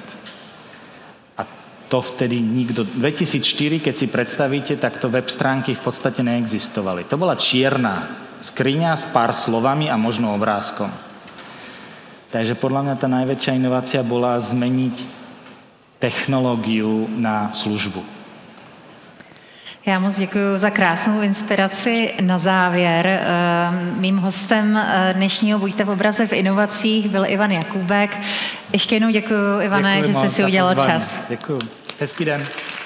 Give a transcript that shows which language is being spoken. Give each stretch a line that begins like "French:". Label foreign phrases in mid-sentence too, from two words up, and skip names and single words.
Slovak: A to vtedy nikto... 2004, keď si predstavíte, tak to web stránky v podstate neexistovali. To bola čierna skriňa s pár slovami a možno obrázkom. Takže podľa mňa tá najväčšia inovácia bola zmeniť technológiu na službu.
Czech: Já moc děkuji za krásnou inspiraci. Na závěr mým hostem dnešního Buďte v obraze v inovacích byl Ivan Jakubek. Ještě jednou děkuji, Ivane, že jsi si udělal čas. Děkuji. Hezký den.